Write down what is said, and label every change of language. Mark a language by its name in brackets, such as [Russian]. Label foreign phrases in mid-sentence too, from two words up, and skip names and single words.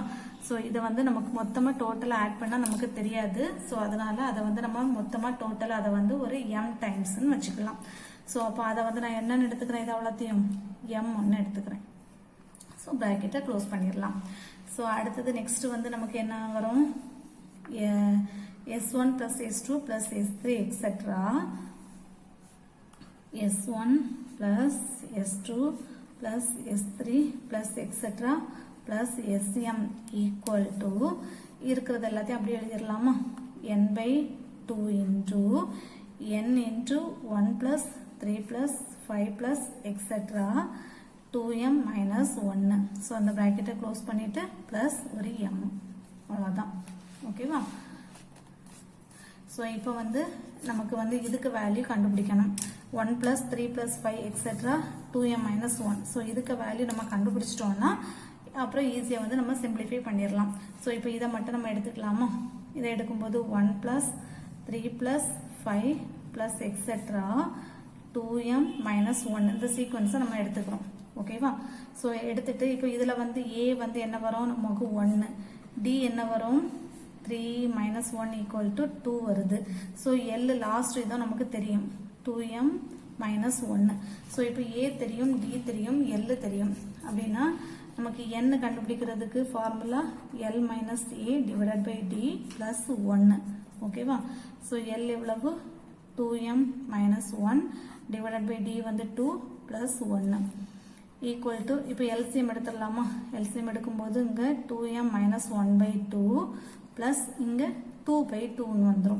[Tamil] ஸோ இதை வந்து நமக்கு மொத்தமாக டோட்டலாக ஆட் பண்ணால் நமக்கு தெரியாது. ஸோ அதனால அதை வந்து நம்ம மொத்தமாக டோட்டலாக அதை வந்து ஒரு m டைம்ஸ்ன்னு வச்சுக்கலாம். ஸோ அப்போ அதை வந்து நான் என்னன்னு எடுத்துக்கிறேன், இது அவ்வளோத்தையும் m1 எடுத்துக்கிறேன். ஸோ [English] bracket close [Tamil] பண்ணிடலாம். ஸோ அடுத்தது நெக்ஸ்ட் வந்து நமக்கு என்ன வரும், [English] s1 plus s2 plus s3 etc. s1 plus s2 plus s3 plus etc. plus sm equal to [Tamil] இருக்கிறது எல்லாத்தையும் அப்படியே எழுதிடலாமா, [English] n by 2 into n into 1 plus 3 plus 5 plus etc. 2m minus 1. [Tamil] ஸோ அந்த [English] bracket close [Tamil] பண்ணிவிட்டு ப்ளஸ் ஒரு m, அவ்வளோதான். ஓகேவா? ஸோ இப்போ வந்து நமக்கு வந்து இதுக்கு வேல்யூ கண்டுபிடிக்கணும், [English] 1 plus 3 plus 5 etc. 2m minus 1. [Tamil] ஸோ இதுக்கு வேல்யூ நம்ம கண்டுபிடிச்சிட்டோம்னா அப்புறம் ஈஸியாக வந்து நம்ம சிம்பிளிஃபை பண்ணிடலாம். ஸோ இப்போ இதை மட்டும் நம்ம எடுத்துக்கலாமா, இதை எடுக்கும்போது [English] 1 plus 3 plus 5 plus etc. 2m minus 1 [Tamil] இந்த சீக்வன்ஸை நம்ம எடுத்துக்கிறோம். ஓகேவா? ஸோ எடுத்துட்டு இப்போ இதில் வந்து a வந்து என்ன வரும் நமக்கு 1, d என்ன வரும் [English] 3 minus 1 equal to 2 [Tamil] வருது. ஸோ l லாஸ்ட் இதான் நமக்கு தெரியும் [English] 2m minus 1. [Tamil] ஸோ இப்போ a தெரியும், d தெரியும், l தெரியும். அப்படின்னா நமக்கு n கண்டுபிடிக்கிறதுக்கு [English] formula l minus a divided by d plus 1. [Tamil] ஓகேவா? ஸோ l எவ்வளவு [English] 2m minus 1 divided by d [Tamil] வந்து [English] 2 plus 1 equal to [Tamil] இப்போ LCM எடுத்துடலாமா, LCM எடுக்கும்போது இங்கே [English] 2m minus 1 by 2 plus [Tamil] இங்கே [English] 2 by 2 [Tamil] வந்துடும்.